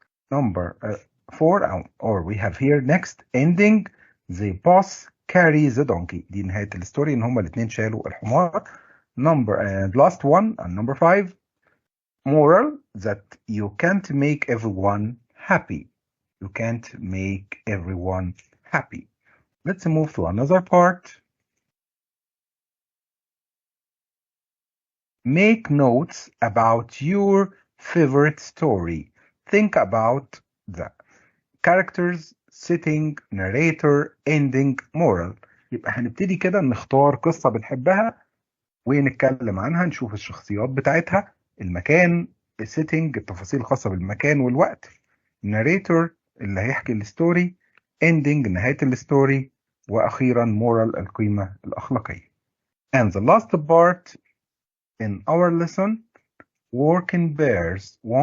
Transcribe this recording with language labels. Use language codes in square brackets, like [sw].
[en] Number 4, or we have here next ending, the boss carries the donkey. [ar] دي نهاية الستوري ان هما الاثنين شالوا الحمار. [en] Number and last one, and number 5, moral, that you can't make everyone happy. You can't make everyone happy. Let's move to another part. Make notes about your favorite story. Think about the characters, setting, narrator, ending, moral. [ar] يبقى هنبتدي كده نختار قصة بنحبها ونتكلم عنها، نشوف الشخصيات بتاعتها، المكان، السيتنج، التفاصيل الخاصة بالمكان والوقت، narrator اللي هيحكي الستوري، ending نهاية الستوري، وأخيرا moral القيمة الأخلاقية. [en] And the last part in our lesson, work in pairs.